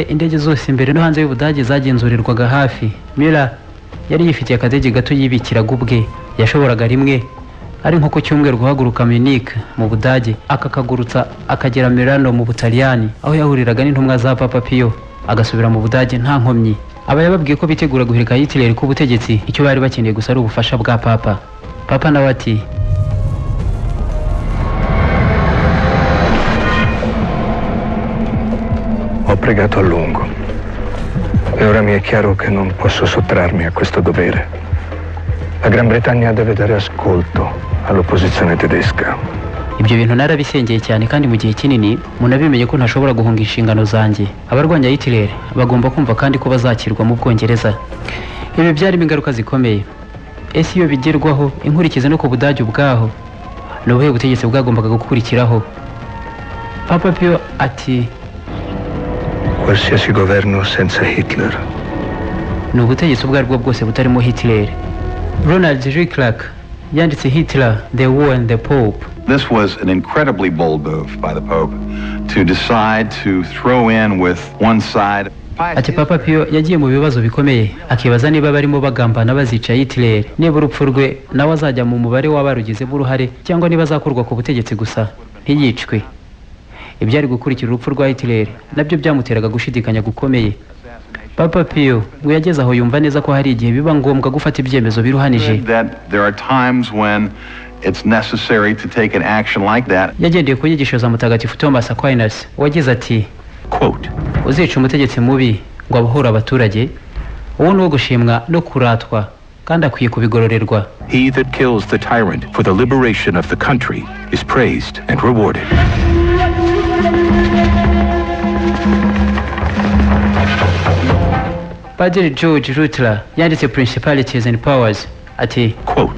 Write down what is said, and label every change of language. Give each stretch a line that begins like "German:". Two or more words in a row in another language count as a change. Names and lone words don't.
Kinyarwanda: Indege zose imbere no hanze y'Ubudage zagenzurirwaga hafi. Müller yari yifitiye akadege gato yibikiraga ubwe, yashoboraga rimwe ari nko ku cyumweru guhaguruka Munich mu Budage akakagurutsa akagera Milano mu Butaliyani, aho yahuriraga n'intumwa za Papa Pio, agasubira mu Budage nta nkomyi. Aba yababwiye ko bitegura guhirika Hitler ku butegetsi, icyo bari bakeneye gusa ari ubufasha bwa Papa. Papa nawe ati,
Italian: ho pregato a lungo e ora mi è chiaro che non posso sottrarmi a questo dovere. La Gran Bretagna deve dare ascolto all'opposizione tedesca.
Kinyarwanda: Ibyo bintu narabisengeye cyane kandi mu gihe kinini munabimenye ko ntashobora guhunga inshingano zanjye. Abarwanya Hitler bagomba kumva kandi ko bazakirwa mu Bwongereza. Ibi byarimo ingaruka zikomeye. Ese iyo bigerwaho inkurikize no ku Budage ubwaho, n'ubuhe butegetsi bwagombaga gukurikiraho? Papa Pio ati,
Italian: qualsiasi governo senza Hitler.
Kinyarwanda: Ni ubutegetsi ubwo aribwo bwose butarimo Hitler. Ronald J. Clark yanditse Hitler, the War and the Pope.
English: This was an incredibly bold move by the Pope to decide to throw in with one side.
Kinyarwanda: Ati Papa Pio yagiye mu bibazo bikomeye akibaza niba barimo bagambana bazica Hitler, niba urupfu rwe nawe azajya mu mubare w'abarugizemo uruhare cyangwa niba azakurwa ku butegetsi gusa ntiyicwe. Ibyari gukurikira urupfu rwa Hitler nabyo byamuteraga gushidikanya gukomeye. Papa Pio ngo yageze aho yumva neza ko hari igihe biba ngombwa gufata ibyemezo biruhanije. Yagendeye ku nyigisho za Mutagatifu Thomas Aquinas wagize ati, quote, uzica umutegetsi mubi ngo abohore abaturage, uwo ni uwo gushimwa no kuratwa kandi akwiye kubigororerwa.
English: He that kills the tyrant for the liberation of the country is praised and rewarded.
Kinyarwanda: Padiri George Rutler yanditse Principalities and Powers ati, quote,